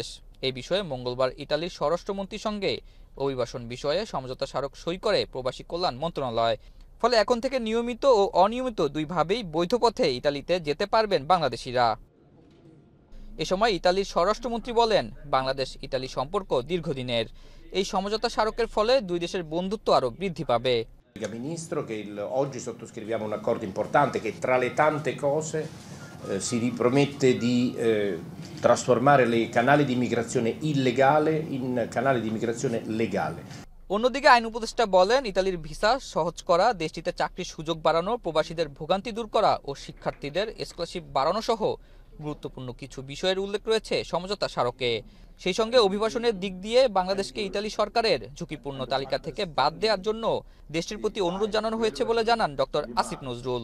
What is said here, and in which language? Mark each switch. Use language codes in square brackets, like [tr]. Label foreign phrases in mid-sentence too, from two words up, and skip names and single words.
[bn] এই বিষয়ে মঙ্গলবার ইতালির স্বরাষ্ট্রমন্ত্রীর সঙ্গে অভিবাসন বিষয়ে সমঝোতা স্মারক সই করে প্রবাসী কল্যাণ মন্ত্রণালয়। ফলে এখন থেকে নিয়মিত ও অনিয়মিত দুইভাবেই বৈধ পথে ইতালিতে যেতে পারবেন বাংলাদেশিরা। এ সময় ইতালির স্বরাষ্ট্রমন্ত্রী বলেন, বাংলাদেশ ইতালি সম্পর্ক দীর্ঘদিনের। এই সমঝোতা স্মারকের ফলে দুই দেশের বন্ধুত্ব আরও বৃদ্ধি পাবে। [it] Ministro, che oggi sottoscriviamo un accordo importante che tra le tante cose si ripromette di trasformare i canali di immigrazione illegale in canali di immigrazione legale. [bn] অন্যদিকে আইন উপদেষ্টা বলেন, ইতালির ভিসা সহজ করা, দেশটিতে চাকরির সুযোগ বাড়ানো, প্রবাসীদের ভোগান্তি দূর করা ও শিক্ষার্থীদের স্কলারশিপ বাড়ানো সহ গুরুত্বপূর্ণ কিছু বিষয়ের উল্লেখ রয়েছে সমঝোতা স্মারকে। সেই সঙ্গে অভিবাসনের দিক দিয়ে বাংলাদেশকে ইতালি সরকারের ঝুঁকিপূর্ণ তালিকা থেকে বাদ দেওয়ার জন্য দেশটির প্রতি অনুরোধ জানানো হয়েছে বলে জানান ডক্টর আসিফ নজরুল।